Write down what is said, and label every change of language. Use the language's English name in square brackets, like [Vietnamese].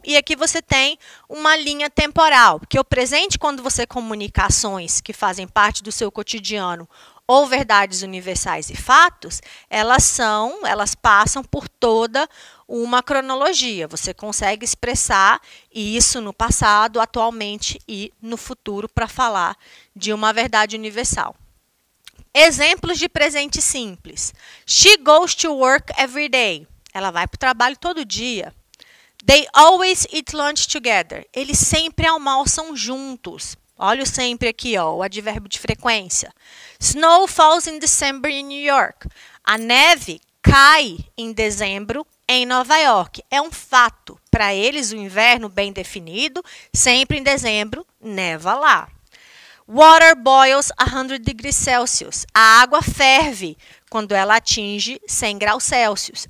[Portuguese] E aqui você tem uma linha temporal, porque o presente, quando você comunica ações que fazem parte do seu cotidiano ou verdades universais e fatos, elas passam por toda uma cronologia. Você consegue expressar isso no passado, atualmente e no futuro para falar de uma verdade universal. Exemplos de presente simples. [English] She goes to work every day. [Portuguese] Ela vai para o trabalho todo dia. [English] They always eat lunch together. [Portuguese] Eles sempre almoçam juntos. Olha o sempre aqui, ó, o advérbio de frequência. [English] Snow falls in December in New York. [Portuguese] A neve cai em dezembro em Nova York. É um fato. Para eles, o inverno bem definido, sempre em dezembro, neva lá. [English] Water boils 100 degrees Celsius. [Portuguese] A água ferve quando ela atinge 100 graus Celsius.